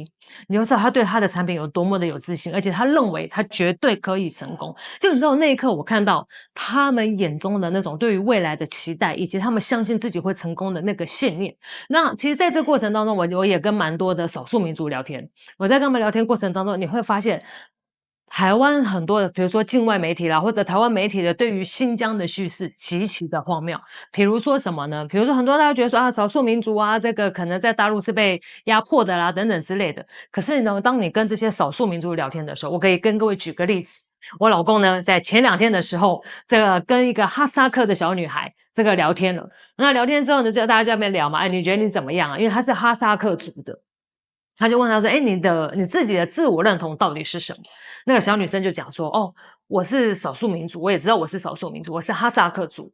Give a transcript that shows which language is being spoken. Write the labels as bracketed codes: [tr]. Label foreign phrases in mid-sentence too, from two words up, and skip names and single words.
[zh] 你就知道他對他的產品有多麼的有自信，而且他認為他絕對可以成功。就你知道那一刻，我看到他們眼中的那種對於未來的期待，以及他們相信自己會成功的那個信念。那其實在這個過程當中，我也跟蠻多的少數民族聊天。我在跟他們聊天過程當中，你會發現台灣很多的，比如說境外媒體啦，或者台灣媒體的對於新疆的敘事極其的荒謬。比如說什麼呢？比如說很多大家覺得說啊，少數民族啊，這個可能在大陸是被壓迫的啦，等等之類的。可是呢，當你跟這些少數民族聊天的時候，我可以跟各位舉個例子。我老公呢，在前2天的時候，這個跟一個哈薩克的小女孩這個聊天了。那聊天之後呢，就大家在那邊聊嘛，你覺得你怎麼樣啊？因為他是哈薩克族的。他就問他說，你自己的自我認同到底是什麼？那個小女生就講說，我是少數民族，我也知道我是少數民族，我是哈薩克族。